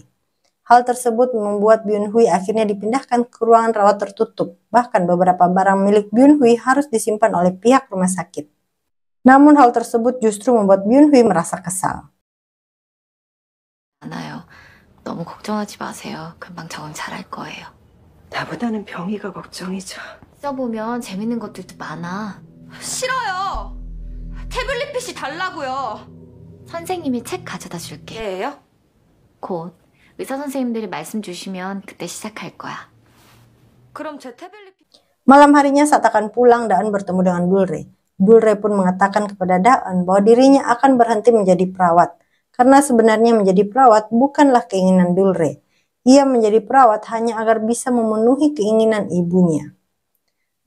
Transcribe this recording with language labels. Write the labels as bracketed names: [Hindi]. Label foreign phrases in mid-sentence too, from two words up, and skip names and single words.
[Indonesian] Hal tersebut membuat Byun-hui akhirnya dipindahkan ke ruangan rawat tertutup. Bahkan beberapa barang milik Byun-hui harus disimpan oleh pihak rumah sakit. Namun hal tersebut justru membuat Byun-hui merasa kesal. [Korean] 않아요. 너무 걱정하지 마세요. 금방 적응 잘할 거예요. 나보다는 병이가 걱정이죠. 써보면 재밌는 것들도 많아. 싫어요. 태블릿 PC 달라고요. 선생님이 책 가져다 줄게. 예요? 곧 의사 선생님들이 말씀 주시면 그때 시작할 거야. 그럼 제 태블릿 [Indonesian] Malam harinya saat akan pulang, Daan bertemu dengan Dulre. Dulre pun mengatakan kepada Daan bahwa dirinya akan berhenti menjadi perawat. Karena sebenarnya menjadi perawat bukanlah keinginan Dulre. Ia menjadi perawat hanya agar bisa memenuhi keinginan ibunya.